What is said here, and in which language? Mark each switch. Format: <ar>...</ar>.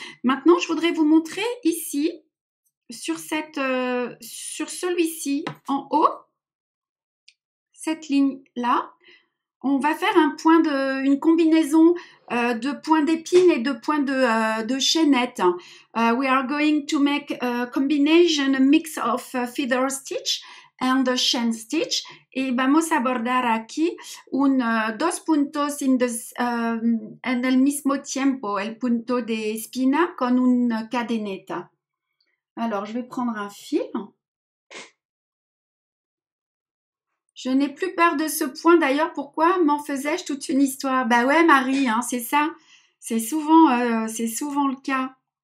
<fr>Maintenant, je voudrais vous montrer ici, sur celui-ci en haut, cette ligne-là, on va faire une combinaison de points d'épine et de points de chaînette.</fr> <en>We are going to make a combination, a mix of feather stitch and a chain stitch.</en> <es>Y vamos a bordar aquí dos puntos en el mismo tiempo, el punto de espina con una cadeneta.</es> <fr>Alors, je vais prendre un fil. Je n'ai plus peur de ce point. D'ailleurs, pourquoi m'en faisais-je toute une histoire? Bah ouais, Marie, hein, c'est ça. C'est souvent le cas.</fr>